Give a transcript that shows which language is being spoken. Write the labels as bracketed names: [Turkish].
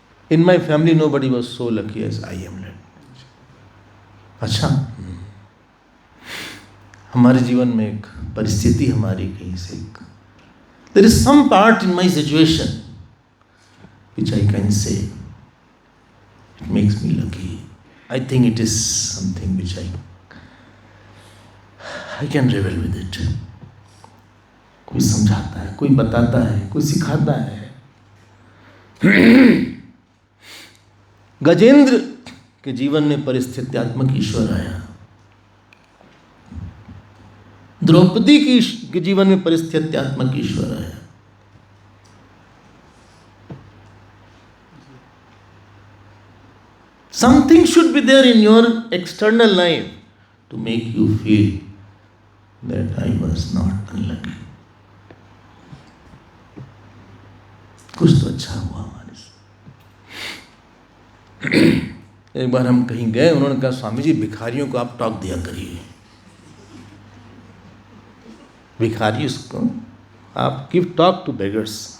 [English] In my family nobody was so lucky as I am. [Hindi] अच्छा, हमारे जीवन में एक परिस्थिति हमारी कहीं से, [English] there is some part in my situation which I can say it makes me lucky, I think it is something which I can revel with it. [Hindi] कोई समझाता है, कोई बताता है, कोई सिखाता है। गजेंद्र के जीवन में परिस्थित्यात्मक ईश्वर आया। द्रौपदी के जीवन में परिस्थित्यात्मक ईश्वर आया। [English] Something should be there in your external life to make you feel that I was not unlucky. [Hindi] कुछ तो अच्छा हुआ हमारे से। एक बार हम कहीं गए, उन्होंने कहा स्वामी जी भिखारियों को आप टॉक दिया करिए। भिखारी उसको आप [English] Give talk to beggars.